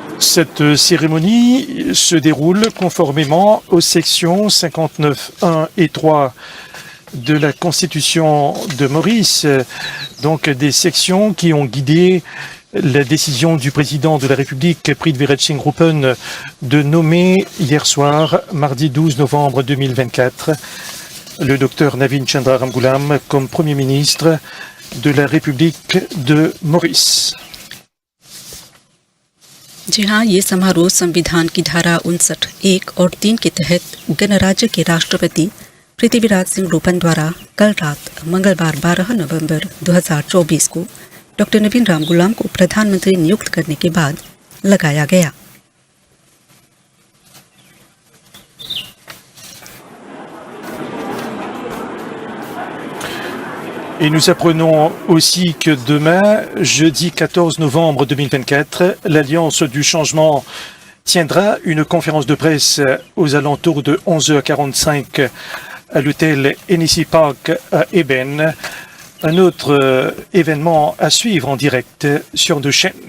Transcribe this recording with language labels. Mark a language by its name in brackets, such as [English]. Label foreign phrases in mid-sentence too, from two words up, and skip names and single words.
[French] Cette cérémonie se déroule conformément aux sections 59.1 et 3 de la Constitution de Maurice, donc des sections qui ont guidé la décision du président de la République, Prithviraj Singh Rupan, de nommer hier soir, mardi 12 novembre 2024, le docteur Navin Chandra Ramgoolam comme Premier ministre de la République de Maurice. [Hindi] जी हाँ, ये समारोह संविधान की धारा 59, 1 और 3 के तहत गणराज्य के राष्ट्रपति पृथ्वीराज सिंह रूपन द्वारा कल रात मंगलवार 12 नवंबर 2024 को डॉक्टर नवीन रामगुलाम को प्रधानमंत्री नियुक्त करने के बाद लगाया गया। [French] Et nous apprenons aussi que demain, jeudi 14 novembre 2024, l'Alliance du changement tiendra une conférence de presse aux alentours de 11h45 à l'hôtel Hennessy Park à Eben. Un autre événement à suivre en direct sur deux chaînes.